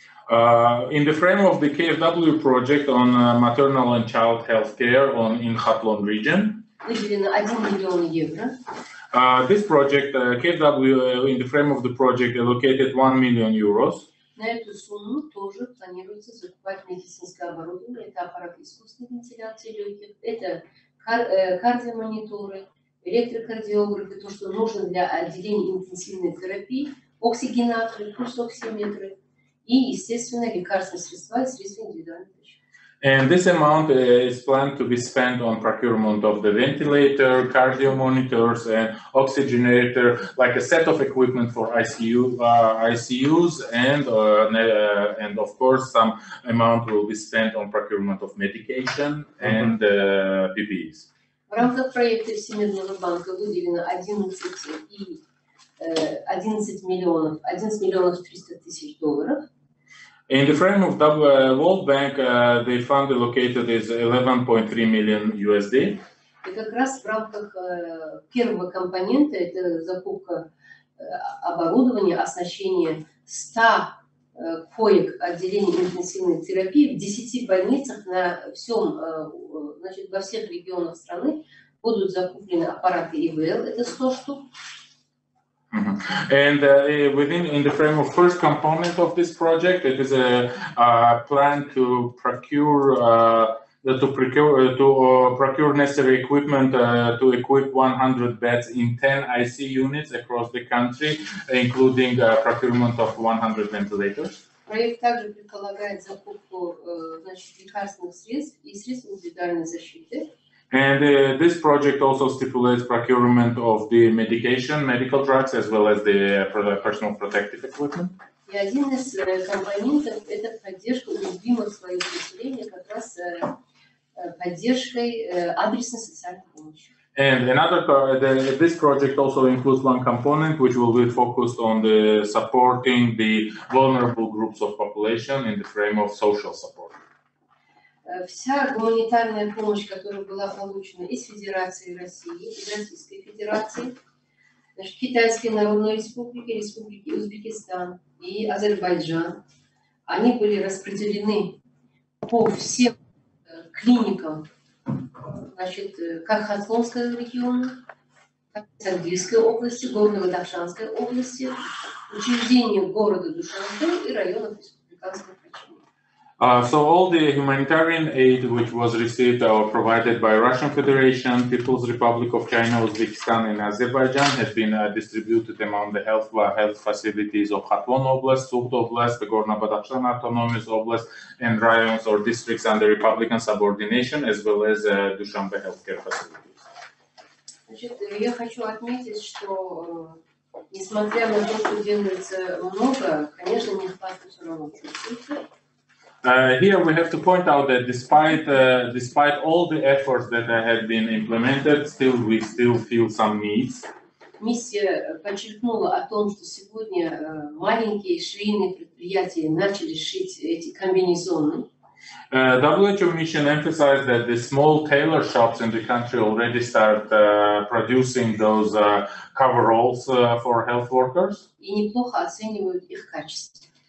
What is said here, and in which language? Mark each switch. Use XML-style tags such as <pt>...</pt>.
<en>In the frame of the KfW project on maternal and child health care in Khatlon region,</en> <ru>выделено 1 миллион евро.</ru> <en>This project, KfW, in the frame of the project, allocated 1 million euros.</en> <ru>На эту сумму тоже планируется закупать медицинское оборудование. Это аппараты искусственной вентиляции легких, это кардиомониторы, электрокардиографы, то, что нужно для отделения интенсивной терапии, оксигенаторы, пульсоксиметры и, естественно, лекарственные средства и средства индивидуальной защиты.</ru> <en>And this amount is planned to be spent on procurement of the ventilator, cardio monitors, and oxygenator, like a set of equipment for ICUs, and of course some amount will be spent on procurement of medication and PPEs.</en> <ru>В рамках проекта Всемирного банка выделено 11 миллионов 300 тысяч долларов.</ru> <en>In the frame of the World Bank, the fund allocated is 11.3 million USD.</en> <ru>И как раз в рамках первого компонента, это закупка оборудования, оснащение 100 коек отделения интенсивной терапии в 10 больницах на всем, значит, во всех регионах страны будут закуплены аппараты ИВЛ, это 100 штук.</ru> <en>And in the frame of first component of this project, it is a plan to procure necessary equipment to equip 100 beds in 10 IC units across the country, including procurement of 100 ventilators.</en> <ru>Проект также предполагает закупку, значит, лекарственных средств и средств индивидуальной защиты.</ru> <en>And this project also stipulates procurement of the medical drugs, as well as the personal protective equipment.</en> <ru>И один из компонентов – это поддержка уязвимых слоев населения, как раз поддержкой адресной социальной помощи.</ru> <en>And this project also includes one component which will be focused on the supporting the vulnerable groups of population in the frame of social support.</en> <ru>Вся гуманитарная помощь, которая была получена из Федерации России, из Российской Федерации, значит, Китайской Народной Республики, Республики Узбекистан и Азербайджан, они были распределены по всем клиникам, значит, как Хатлонского региона, так и Сангильской области, Горно-Бадахшанской области, учреждения города Душанбе и районов республиканского значения.</ru> <en>So all the humanitarian aid which was received or provided by Russian Federation, People's Republic of China, Uzbekistan, and Azerbaijan has been distributed among the health facilities of Khatlon Oblast, Sugd Oblast, the Gorno-Badakhshan Autonomous Oblast, and rayons or districts under Republican subordination, as well as Dushanbe healthcare facilities.</en> <ru>Значит, я хочу отметить, что несмотря на то, что делается много, конечно, нехватка все равно чувствуется.</ru> <en>Here we have to point out that despite all the efforts that have been implemented, we still feel some needs.</en> <ru>Миссия подчеркнула о том, что сегодня маленькие швейные предприятия начали шить эти комбинезоны.</ru> <en>WHO mission emphasized that the small tailor shops in the country already start producing those coveralls for health workers.</en> <ru>И неплохо оценивают их качество.</ru>